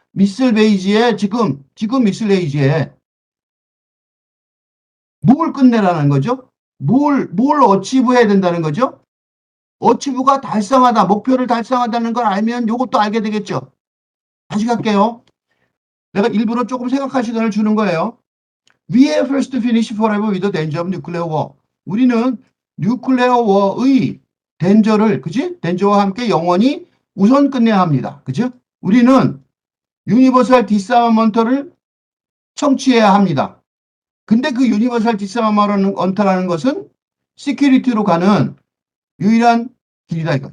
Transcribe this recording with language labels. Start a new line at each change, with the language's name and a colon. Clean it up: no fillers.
Korean: 미슬 베이지에 지금 미슬 베이지에 뭘 끝내라는 거죠? 뭘 어치브 해야 된다는 거죠? 어치브가 달성하다, 목표를 달성하다는 걸 알면 이것도 알게 되겠죠? 다시 갈게요. 내가 일부러 조금 생각할 시간을 주는 거예요.
English: We have first to finish forever with the danger of nuclear war.
Korean: 우리는 뉴클레어 워의 덴저를, 그지? 덴저와 함께 영원히 우선 끝내야 합니다. 그죠? 우리는 유니버설 디스아머먼트를 청취해야 합니다. 근데 그 유니버설 디스아머먼트라는 것은 시큐리티로 가는 유일한 길이다 이거.